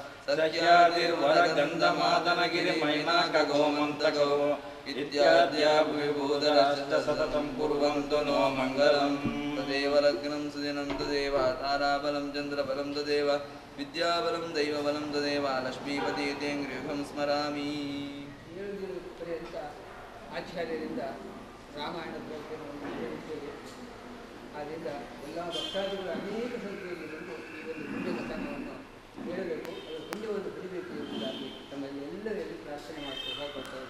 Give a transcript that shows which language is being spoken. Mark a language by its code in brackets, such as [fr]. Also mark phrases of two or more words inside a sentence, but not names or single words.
[sa] सह्यादिर्वरगन्धमादनगिरिमैनाकगोमन्तको इत्याद्या भुविभूधराश्च सततं कुर्वन्तु नो मङ्गलम् तदेव लग्नं सुदिनं तदेव ताराबलं चन्द्रबलं तदेव विद्याबलं दैवबलं तदेव लक्ष्मीपतितेङ्गृहं स्मरामि. [kn] ಆಚಾರ್ಯರಿಂದ ರಾಮಾಯಣದ ಬಗ್ಗೆ ನಾವು ಹೇಳುತ್ತೇವೆ. ಆದ್ದರಿಂದ ಎಲ್ಲ ಭಕ್ತಾದಿಗಳು ಅನೇಕ ಸಂಖ್ಯೆಯಲ್ಲಿ ಬಂದು ಈ ಒಂದು ಪುಣ್ಯ ಕಥನವನ್ನು ಹೇಳಬೇಕು, ಅದರ ಪುಣ್ಯವನ್ನು ಪಡಿಬೇಕು ಎಂಬುದಾಗಿ ತಮ್ಮಲ್ಲಿ ಎಲ್ಲರಲ್ಲಿ ಪ್ರಾರ್ಥನೆ ಮಾಡ್ತಾ ಹೋಗ್ಬರ್ತಾರೆ.